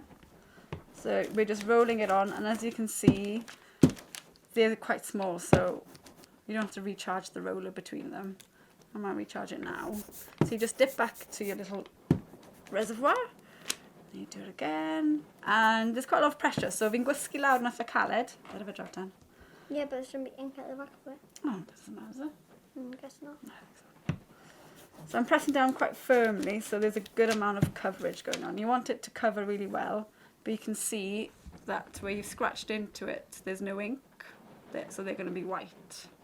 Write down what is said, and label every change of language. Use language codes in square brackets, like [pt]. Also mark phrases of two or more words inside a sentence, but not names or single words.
[en] So we're just rolling it on, and as you can see, they're quite small, so you don't have to recharge the roller between them. I might recharge it now. So you just dip back to your little reservoir, and you do it again, and there's quite a lot of pressure, so [cy] fi'n gwysgu lawr nath y caled. [en] Bit of a drop down. Yeah, but there's going to be ink at the back of it. Oh, doesn't matter. I guess not. So I'm pressing down quite firmly, so there's a good amount of coverage going on. You want it to cover really well, but you can see that where you've scratched into it, there's no ink there, so they're going to be white.